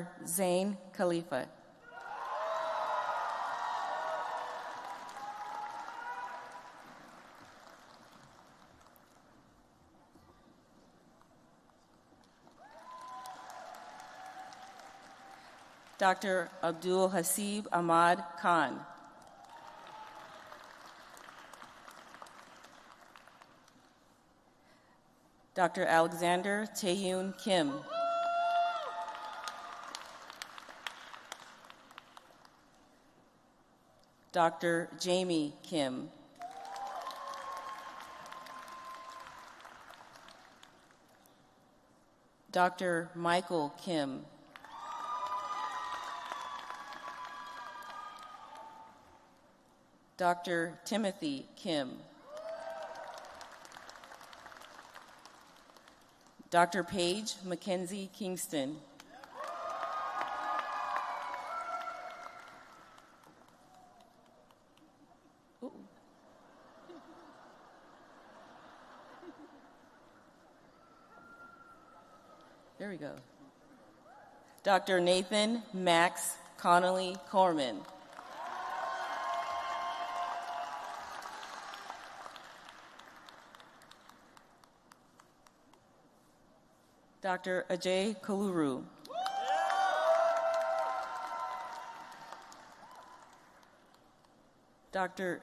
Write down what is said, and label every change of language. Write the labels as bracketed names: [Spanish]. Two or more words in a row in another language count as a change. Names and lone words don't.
[English] Zain Khalifa. Dr. Abdul Hasib Ahmad Khan. Dr. Alexander Taeyun Kim. Dr. Jamie Kim. Dr. Michael Kim. Dr. Timothy Kim. Dr. Paige Mackenzie Kingston. Ooh. There we go. Dr. Nathan Max Connolly Corman. Dr. Ajay Kaluru. Dr.